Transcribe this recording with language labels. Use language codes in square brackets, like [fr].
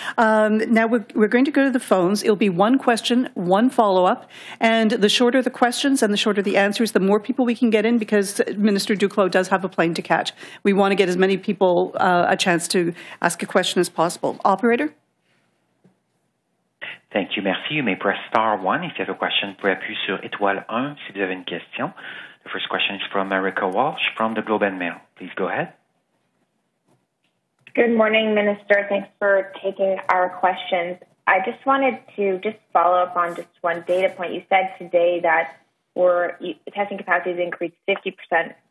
[en] Now we're going to go to the phones. It'll be one question, one follow-up, and the shorter the questions and the shorter the answers, the more people we can get in, because Minister Duclos does have a plane to catch. We want to get as many people a chance to ask a question as possible. Operator? Thank you. Merci. You may press star 1 if you have a question. [fr] Vous pouvez appuyer sur étoile 1 si vous avez une question. [en] The first question is from Erica Walsh from the Globe and Mail. Please go ahead. Good morning, Minister. Thanks for taking our questions. I just wanted to follow up on just one data point. You said today that testing capacity has increased 50%.